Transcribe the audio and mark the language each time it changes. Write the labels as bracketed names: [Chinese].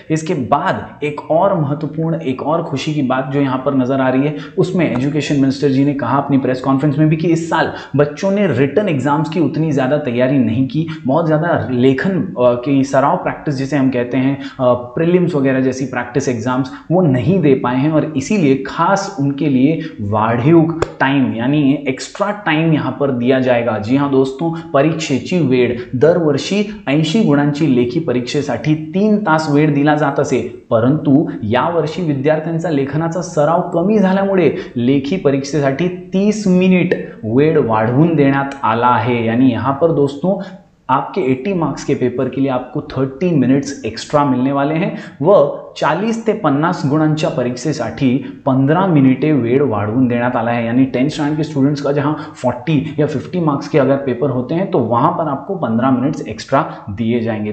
[Hindi] इसके बाद एक और महत्वपूर्ण, एक और खुशी की बात जो यहां पर नजर आ रही है, उसमें एजुकेशन मिनिस्टर जी ने कहा अपनी प्रेस कॉन्फ्रेंस में भी कि इस साल बच्चों ने रिटन एग्जाम्स की उतनी ज्यादा तैयारी नहीं की। बहुत ज्यादा लेखन की सराव प्रैक्टिस जिसे हम कहते हैं, प्रीलिम्स वगैरह जैसी प्रैक्टिस एग्जाम्स वो नहीं दे पाए हैं, और इसीलिए खास उनके लिए वाढीव टाइम यानी एक्स्ट्रा टाइम यहां पर दिया जाएगा। जी हां दोस्तों, [Marathi] परीक्षेची वेळ दरवर्षी 80 गुणांची लेखी परीक्षेसाठी 3 तास वेळ दिला जात असे, परंतु यावर्षी विद्यार्थ्यांचा लेखनाचा सराव कमी झाल्यामुळे लेखी परीक्षेसाठी 30 मिनिट वेळ वाढवून देण्यात आला आहे। [Hindi] यानी यहां पर दोस्तों आपके 80 मार्क्स के पेपर के लिए आपको 30 मिनट्स एक्स्ट्रा मिलने वाले हैं [Marathi] व 40 ते 50 गुणांच्या परीक्षेसाठी 15 मिनिटे वेळ वाढवून देण्यात आला [Hindi] है। यानी 10th स्टैंडर्ड के स्टूडेंट्स का जहां 40 या 50 मार्क्स के अगर पेपर होते हैं तो वहां पर आपको 15 मिनट्स एक्स्ट्रा दिए जाएंगे।